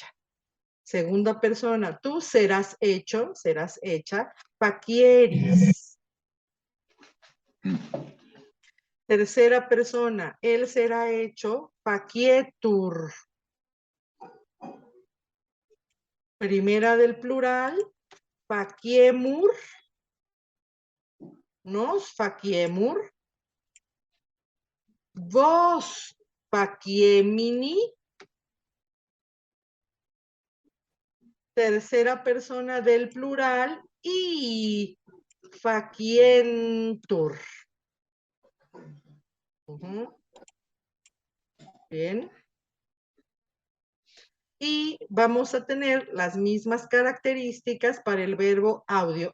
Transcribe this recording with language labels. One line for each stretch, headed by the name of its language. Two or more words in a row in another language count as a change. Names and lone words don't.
Spanish: Segunda persona, tú serás hecho, serás hecha, faquieris. Tercera persona, él será hecho, faquietur. Primera del plural,
Latin: faquiemur, nos faquiemur. Vos faquiemini.
Spanish: Tercera persona del plural y faquientur. Bien. Y vamos a tener las mismas características para el verbo audio.